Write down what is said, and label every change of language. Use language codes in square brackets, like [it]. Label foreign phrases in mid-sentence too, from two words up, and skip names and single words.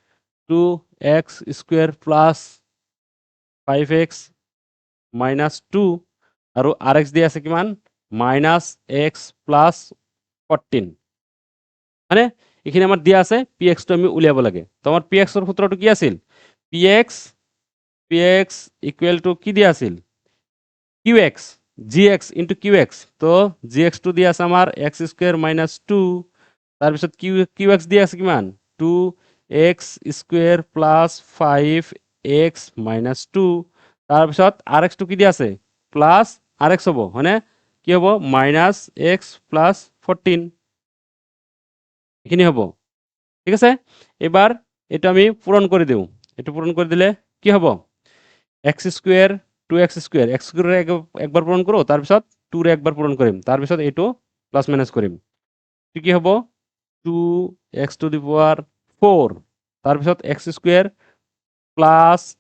[as] 2x² প্লাছ 5x মাইনাছ 2 আৰু rx দিয়া আছে কিমান -x প্লাছ 14 মানে এইখিনি আমাৰ দিয়া আছে px টো আমি উলিয়াব লাগে তো আমাৰ px ৰ সূত্ৰটো কি আছিল px [en] equal to [as] কি দিয়া আছিল qx gx ইনটু qx তো gx টো দিয়া আছে আমাৰ x² - 2 তাৰপিছত qx দিয়া আছে কিমান 2x² প্লাছ 5x মাইনাছ 2 তাৰপিছত rx টো কি দিয়া আছে প্লাছ rx হ'ব হয়নে কি হ'ব -x প্লাছ 14 এইখিনি হ'ব ঠিক আছে এবাৰ এটা আমি পূৰণ কৰি দিওঁ এটা পূৰণ কৰি দিলে কি হ'ব x² 2x² x² ৰে একবাৰ পূৰণ কৰোঁ তাৰপিছত 2 ৰে একবাৰ পূৰণ কৰিম তাৰপিছত এইটো [en] plus minus [as] কৰিম কি হ'ব 2x [en] to the power [as] 4 তাৰপিছত x² প্লাছ